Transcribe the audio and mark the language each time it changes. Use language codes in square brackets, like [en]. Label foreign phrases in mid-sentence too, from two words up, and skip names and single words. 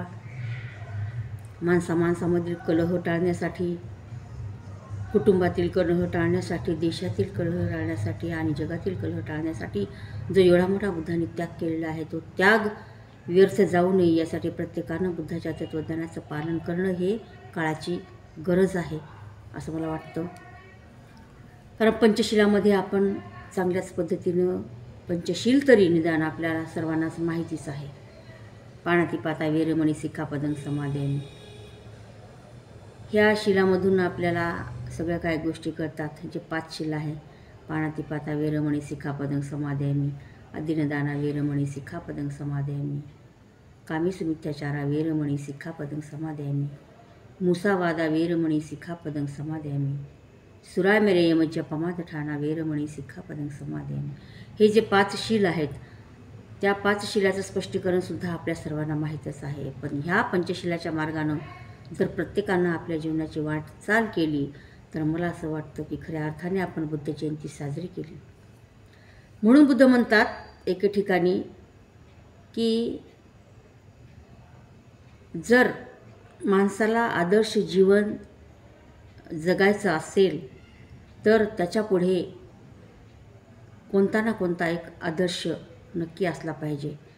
[mr] माणसामधील कलह टाळण्यासाठी, कुटुंबातील कलह टाळण्यासाठी, देशातील कलह टाळण्यासाठी आणि जगातील कलह टाळण्यासाठी जो एवढा मोठा बुद्धांनी त्याग केलेला आहे, तो त्याग व्यर्थ जाऊ नये यासाठी प्रत्येकानं बुद्धाच्या तत्त्वज्ञानाचं पालन करणं हे काळाची गरज आहे असं मला वाटतं. कारण पंचशिलामध्ये आपण चांगल्याच पद्धतीनं, पंचशील तरी निदान आपल्याला सर्वांनाच माहितीच आहे. [pi] पाणातिपाता वेरमणी सिक्खापदं समादयामि. [mr] ह्या शिलामधून आपल्याला सगळ्या काही गोष्टी कळतात. जे 5 शिला आहे, [pi] पाणातिपाता वेरमणी सिक्खापदं समादयामि, अदिनदाना वेरमणी सिक्खापदं समादयामि, कामेसुमिथ्याचारा वेरमणी सिक्खापदं समादयामि, मुसावादा वेरमणी सिक्खापदं समादयामि, सुरामेरयमज्ज पमादठाना वेरमणी सिक्खापदं समादयामि. [mr] हे जे 5 शील आहेत, त्या 5 शिलाचं स्पष्टीकरणसुद्धा आपल्या सर्वांना माहीतच आहे. पण ह्या पंचशिलाच्या मार्गानं जर प्रत्येकानं आपल्या जीवनाची वाटचाल केली तर मला असं वाटतं की खऱ्या अर्थाने आपण बुद्ध जयंती साजरी केली. म्हणून बुद्ध म्हणतात एके ठिकाणी की जर माणसाला आदर्श जीवन जगायचं असेल तर त्याच्यापुढे कोणता ना कोणता एक आदर्श नक्की असला पाहिजे.